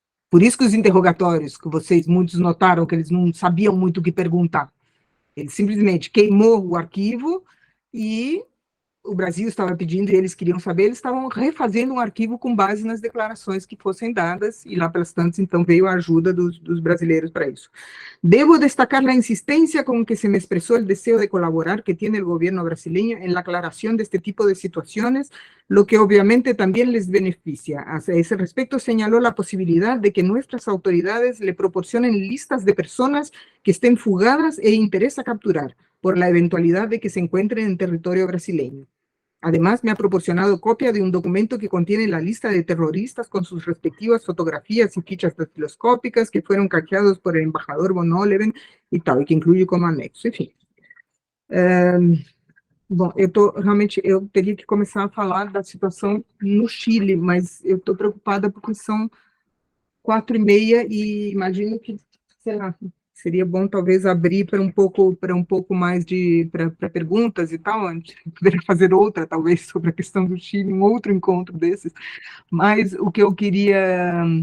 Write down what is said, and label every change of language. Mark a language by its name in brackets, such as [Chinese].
[Portuguese] Por isso que os interrogatórios, que vocês muitos notaram que eles não sabiam muito o que perguntar, ele simplesmente queimou o arquivo e o Brasil estava pedindo e eles queriam saber, eles estavam refazendo um arquivo com base nas declarações que fossem dadas, e lá pelas tantas, então, veio a ajuda dos brasileiros para isso. [Spanish] Debo destacar [Portuguese] a insistência com que se me expressou o desejo de colaborar [Spanish] que tiene el gobierno brasileño en la aclaración de este tipo de situaciones, lo que obviamente también les beneficia. A ese respecto señaló la posibilidad de que nuestras autoridades le proporcionen listas de personas que estén fugadas e interesa capturar, por la eventualidad de que se encuentren en territorio brasileño. Además, me ha proporcionado copia de un documento que contiene la lista de terroristas con sus respectivas fotografías y fichas dactiloscópicas que fueron canjeados por el embajador von Oleven y tal, [Portuguese] e que inclui como anexo, enfim. Bom, eu teria que começar a falar da situação no Chile, mas eu estou preocupada porque são 4h30 e imagino que, sei lá, seria bom talvez abrir para um pouco mais para perguntas e tal, a gente poderia fazer outra, talvez, sobre a questão do Chile, um outro encontro desses, mas o que eu queria...